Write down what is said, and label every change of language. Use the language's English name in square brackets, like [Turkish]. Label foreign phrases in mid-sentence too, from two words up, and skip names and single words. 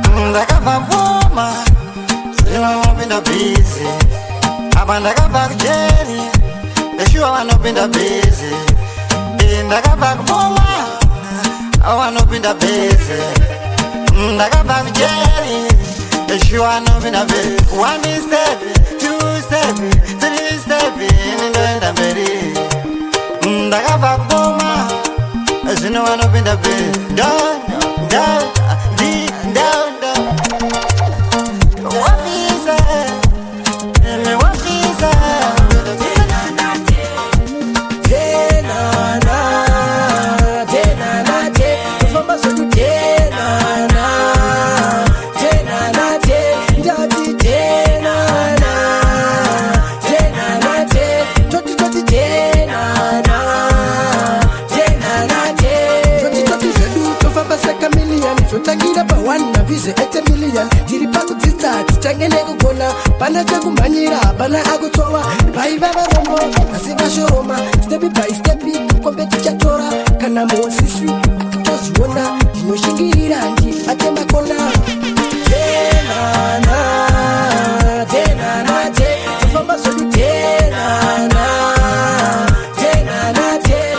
[Shona] Ndakabva ngoma, zvino vanopinda busy. Apa ndakabva kucheni, ndeshuwa vanopinda busy. Eh, ndakabva kuboma, avo vanopinda busy. Mm, ndakabva kucheni, ndeshuwa vanopinda busy. [English] One step, two step, three step, [Shona] ini ndoenda mberi. Mm, ndakabva kuboma, zvino vanopinda busy. Da, da, di, da, da. Wafisa, imi wafisa. Tenana, tenana, te. Kufamba zvedu tenana, tenana, te. Ndati tenana, tenana, te. Toti, toti, tenana, tenana, te. Toti, toti zvedu tofamba saka million. Zvotangira pa one na visa [English] eighty million. [Shona] Tiri pakudzidza, tichange nekugona. Pana chekumhanyira, pana akutsova. Paiva varombo, asi vashoroma. [English] Step by step, [Shona] kombe tichatora. Kana Mosisi akatozviona, ndinoshingirira, ndibate makona. Tenana, tenana, te. Tofamba zvedu tenana, tenana, te.